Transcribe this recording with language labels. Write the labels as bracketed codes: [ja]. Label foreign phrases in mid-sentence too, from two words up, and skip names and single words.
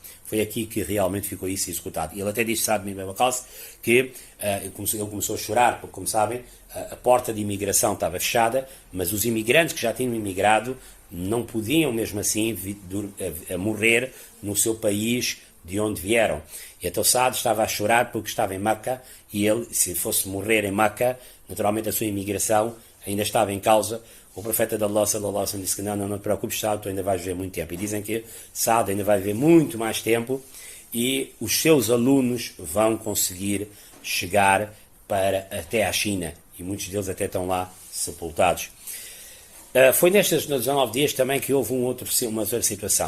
[pt] Foi aqui que realmente ficou isso executado. E ele até disse, sabe, que ele começou a chorar, porque, como sabem, a porta de imigração estava fechada, mas os imigrantes que já tinham imigrado não podiam, mesmo assim, morrer no seu país de onde vieram. E então Saad estava a chorar porque estava em Meca, e ele, se fosse morrer em Meca, naturalmente a sua imigração ainda estava em causa. O profeta de Allah, [ar] صلى الله عليه وسلم, [pt] disse que não te preocupes, Saad, tu ainda vais viver muito tempo. E dizem que Saad ainda vai viver muito mais tempo, e os seus alunos vão conseguir chegar até à China, e muitos deles até estão lá sepultados. Foi nestes 19 dias também que houve uma outra situação.